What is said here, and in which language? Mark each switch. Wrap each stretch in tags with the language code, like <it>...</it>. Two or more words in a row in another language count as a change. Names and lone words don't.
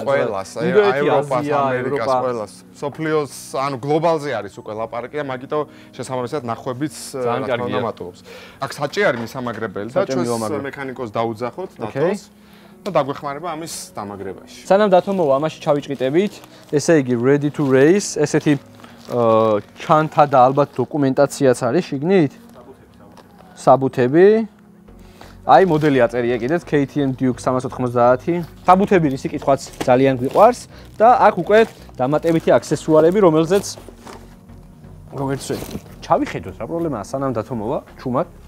<ka>ყველას, ევროპას, ამერიკას, ყველას. სოფლიოს, ანუ გლობალზე არის უკვე ლაპარაკი და მაგიტო შესაბამისად ნახვებიც რა თქმა უნდა მატულობს. აქ საჭი არის მისამაგრებელი და ჩვენს მექანიკოს დაუძახოთ დათოს. და დაგვეხმარება ამის დამაგრებაში. სანამ დათო მოვა, ამაში ჩავიჭყიტებით. ესე იგი</ka> <en>ready to race,</en> <ka>ესეთი ჩანთა და ალბათ დოკუმენტაციაც არის შიგნით. საბუთები. აი მოდელი აწერია კიდეც KTM Duke 390. საბუთები რის კითხვაც ძალიან გვიყვარს და აქ უკვე დამატებითი აქსესუარები, რომელზეც როგორც ჩავიხედოთ რა პრობლემაა სანამ დათომოვა ჩუმად.</ka>